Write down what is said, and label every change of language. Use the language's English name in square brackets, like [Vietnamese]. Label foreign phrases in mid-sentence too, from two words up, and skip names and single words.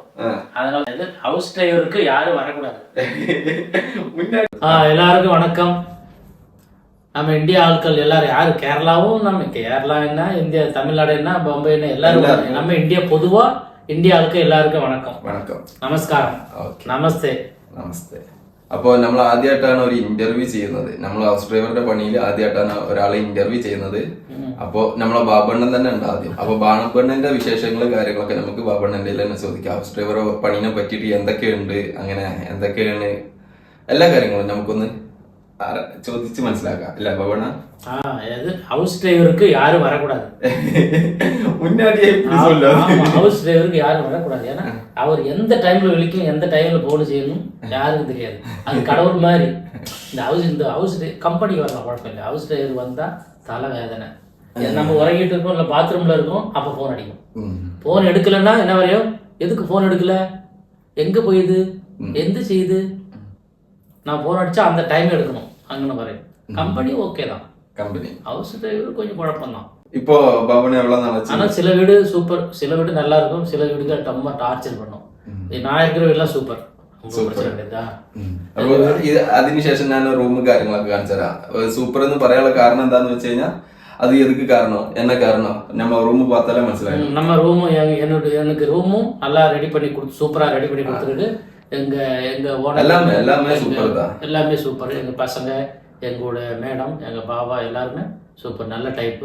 [Tamil] அதனால ஹவுஸ் டிரைவருக்கு யாரும் வரக்கூடாது. எல்லாருக்கும் வணக்கம். நம்ம இந்தியா ஆட்கள் எல்லாரும் யாரு, கேரளாவும் நம்ம கேரளா என்ன, இந்தியா தமிழ்நாடு என்ன, பாம்பே என்ன, எல்லாரும் நம்ம இந்தியா பொதுவா இந்தியா ஆளுக்கு எல்லாருக்கும் வணக்கம். [Malayalam] വണക്കം, നമസ്കാരം, നമസ്തേ. നമസ്തേ. അപ്പോൾ നമ്മൾ ആദ്യമായിട്ടാണ് ഒരു ഇന്റർവ്യൂ ചെയ്യുന്നത്. നമ്മൾ ഹൗസ് ഡ്രൈവറുടെ പണിയിൽ ആദ്യമായിട്ടാണ് ഒരാളെ ഇന്റർവ്യൂ ചെയ്യുന്നത്. അപ്പോൾ നമ്മളെ ബാബണ്ണൻ തന്നെ ഉണ്ട് ആദ്യം. അപ്പൊ ബാബണ്ണന്റെ വിശേഷങ്ങളും കാര്യങ്ങളൊക്കെ നമുക്ക് ബാബണ്ണന്റെ തന്നെ ചോദിക്കാം. ഹൗസ് ഡ്രൈവർ പണിനെ പറ്റിയിട്ട് എന്തൊക്കെയുണ്ട്, അങ്ങനെ എന്തൊക്കെയാണ് എല്ലാ കാര്യങ്ങളും നമുക്കൊന്ന് ചോദിച്ച് മനസ്സിലാക്കാം. അല്ല ബാബണ്ണ, [Tamil] ஹவுஸ் டிரைவருக்கு யாரும் வரக்கூடாது. முன்னாடியே ஹவுஸ் டிரைவருக்கு யாரும் வரக்கூடாது. ஏன்னா அவர் எந்த டைம்ல விழிக்கும், எந்த டைம்ல போன் செய்யணும் யாருக்கும் தெரியாது. அது கடவுள் மாதிரி. இந்த ஹவுஸ் கம்பெனிக்கு வரலாம் குழப்பம் இல்லை. ஹவுஸ் டிரைவர் வந்தா தலை வேதனை. நம்ம உறங்கிட்டு இருக்கோம், இல்லை பாத்ரூம்ல இருக்கோம், அப்ப போன் அடிக்கும். போன் எடுக்கலன்னா என்ன வரையும், எதுக்கு போன் எடுக்கல, எங்க போயுது, எந்த செய்யுது, நான் போன் அடிச்சா அந்த டைம் எடுக்கணும் அங்கன்னு வரையும். கம்பெனி ஓகே தான், கம்பெனி. ஹவுஸ் டிரைவர் கொஞ்சம் குழப்பம் தான். இப்போ பாபண்ண எவ்வளவு நாளாச்சு? ஆனா சில வீடு சூப்பர், சில வீடு நல்லா இருக்கும், சில வீடுகள் ரொம்ப டார்ச்சர் பண்ணும். நான் இருக்கிற வீடுலாம் சூப்பர். [Malayalam] അതിനുശേഷം ഞാൻ റൂമും കാര്യങ്ങളൊക്കെ കാണിച്ചുതരാം. സൂപ്പർ എന്ന് പറയാനുള്ള കാരണം എന്താന്ന് വെച്ച് കഴിഞ്ഞാൽ [Tamil] அது எதுக்கு காரணம், என்ன காரணம் நம்ம ரூம் பார்த்தாலே മനസ്സിലായി. நம்ம ரூம் எனக்கு ரூமும் நல்லா ரெடி பண்ணி கொடுத்து, சூப்பரா ரெடி பண்ணி கொடுத்துருக்கு. எங்க ஓனர் எல்லாமே சூப்பர் தான், எல்லாமே சூப்பர். எங்க பசங்க, எங்களோட மேடம், எங்க பாபா எல்லாருமே சூப்பர், நல்ல டைப்பு.